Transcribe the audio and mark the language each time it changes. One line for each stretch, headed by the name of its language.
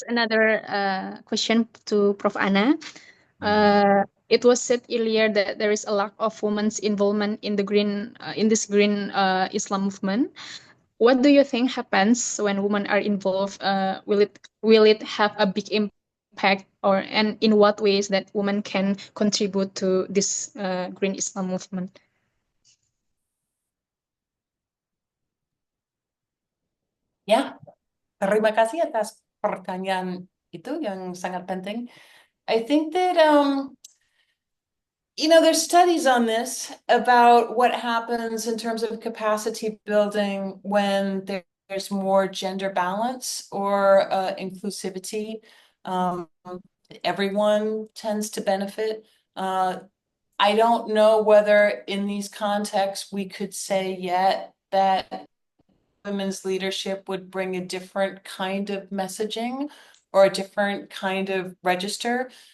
English: is another question to Prof. Anna. It was said earlier that there is a lack of women's involvement in the in this green Islam movement. What do you think happens when women are involved? Will it have a big impact, and in what ways that women can contribute to this green Islam movement?
Indonesian: Ya, terima kasih atas pertanyaan itu yang sangat penting.
English: I think that there's studies on this about what happens in terms of capacity building when there's more gender balance or inclusivity. Everyone tends to benefit. I don't know whether in these contexts we could say yet that women's leadership would bring a different kind of messaging or a different kind of register.